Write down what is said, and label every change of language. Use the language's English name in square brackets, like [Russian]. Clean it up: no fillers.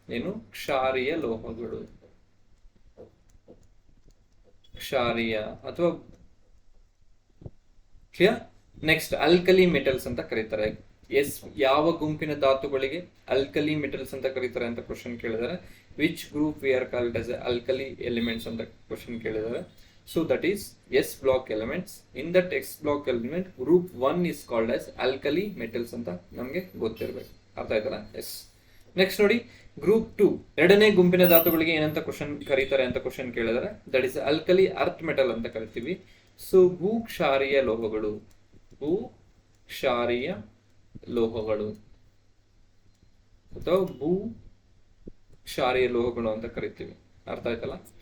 [Kannada] ಏನು? ಕ್ಷಾರೀಯ ಲೋಹಗಳು, ಕ್ಷಾರೀಯ ಅಥವಾ ಕ್ಲಿಯರ್? ನೆಕ್ಸ್ಟ್ ಆಲ್ಕಲಿ ಮೆಟಲ್ಸ್ ಅಂತ ಕರೀತಾರೆ. ಎಸ್ ಯಾವ ಗುಂಪಿನ ಧಾತುಗಳಿಗೆ ಆಲ್ಕಲಿ ಮೆಟಲ್ಸ್ ಅಂತ ಕರೀತಾರೆ ಅಂತ ಕ್ವಶನ್ ಕೇಳಿದ್ದಾರೆ. [English] which group we are called as alkali elements [Kannada] ಅಂತ ಕ್ವಶನ್ ಕೇಳಿದ್ದಾರೆ. [English] So that is S block elements. In that S block element, group 1 is called as alkali metals [Kannada] ಅಂತ ನಮಗೆ ಗೊತ್ತಿರಬೇಕು. ಅರ್ಥ ಆಯ್ತಲ್ಲ? ಎಸ್ ನೆಕ್ಸ್ಟ್ ನೋಡಿ ಗ್ರೂಪ್ 2 ಎರಡನೇ ಗುಂಪಿನ ಧಾತುಗಳಿಗೆ ಏನಂತ ಕ್ವಶನ್ ಕರೀತಾರೆ ಅಂತ ಕ್ವಶನ್ ಕೇಳಿದರೆ [English] that is alkali earth metal [Kannada] ಅಂತ ಕರಿತೀವಿ. ಸೊ ಭೂಕ್ಷಾರೀಯ ಲೋಹಗಳು, ಭೂಕ್ಷಾರೀಯ ಲೋಹಗಳು ಅಥವಾ ಭೂಕ್ಷಾರೀಯ ಲೋಹಗಳು ಅಂತ ಕರಿತೀವಿ. ಅರ್ಥ ಆಯ್ತಲ್ಲ.